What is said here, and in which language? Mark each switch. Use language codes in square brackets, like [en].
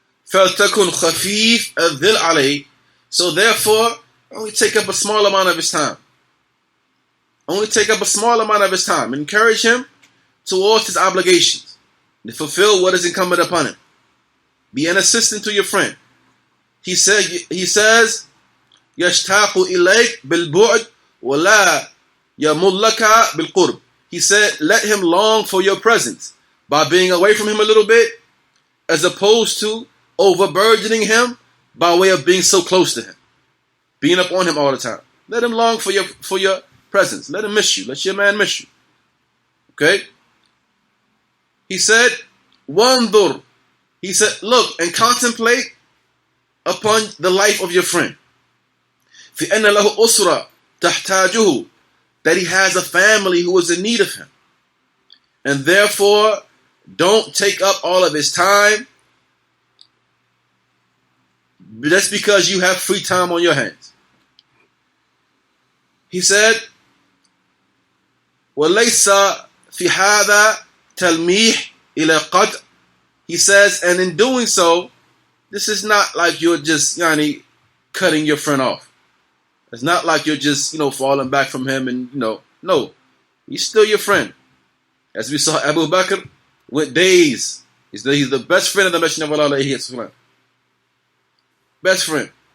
[ar] فَلْتَكُنْ خَفِيفَ الذِّلْ عَلَيْهِ. [en] So therefore, only take up a small amount of his time. Only take up a small amount of his time. Encourage him towards his obligations to fulfill what is incumbent upon him. Be an assistant to your friend. He says, [ar] يَشْتَاقُ إِلَيْكَ بِالْبُعْدِ وَلَا يَمُلَّكَ بِالْقُرْبِ. [en] He said, let him long for your presence by being away from him a little bit, as opposed to overburdening him by way of being so close to him, being up on him all the time. Let him long for your presence. Let him miss you. Let your man miss you. Okay? He said, wandur. He said, look and contemplate upon the life of your friend. [ar] فِإَنَّ لَهُ أُسْرَةً تَحْتَاجُهُ, [en] that he has a family who is in need of him. And therefore, don't take up all of his time just because you have free time on your hands. He said, [ar] وَلَيْسَ فِي هَذَا تَلْمِيحٌ إِلَى قَطْعٍ. [en] He says, and in doing so, this is not like you're just cutting your friend off. It's not like you're just falling back from him and no, he's still your friend. As we saw, Abu Bakr went days. He's the best friend of the Messenger of Allah. Best friend.